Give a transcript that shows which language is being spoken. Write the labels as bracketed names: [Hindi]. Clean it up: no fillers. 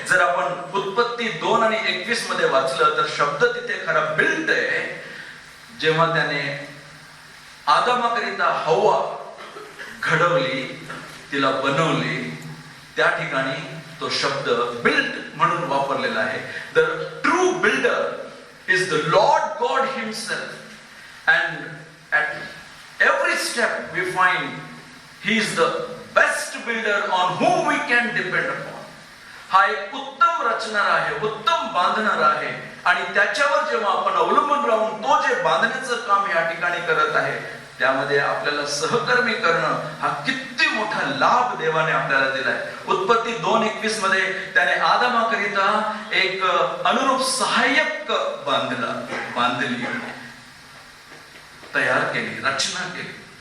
[Marathi] जर आपण उत्पत्ती 2 आणि 21 मध्ये वाचलं तर शब्द तिथे खरा बिल्ट आहे. जेव्हा त्याने आदमाकरिता हव्वा घडवली, तिला बनवली, त्या ठिकाणी तो शब्द बिल्ट म्हणून वापरलेला आहे. [English] The true builder is the Lord God himself and at every step we find he is the best builder on whom we can depend upon. [Marathi] हा एक उत्तम रचणार आहे, उत्तम बांधणार आहे आणि त्याच्यावर जेव्हा आपण अवलंबून राहून तो जे बांधण्याचं काम या ठिकाणी करत आहे त्यामध्ये आपल्याला सहकर्मी करणं हा किती मोठा लाभ देवाने आपल्याला दिलाय. उत्पत्ती 2:21 मध्ये त्याने आदमाकरिता एक अनुरूप सहाय्यक बांधली, तयार केली, रचना केली.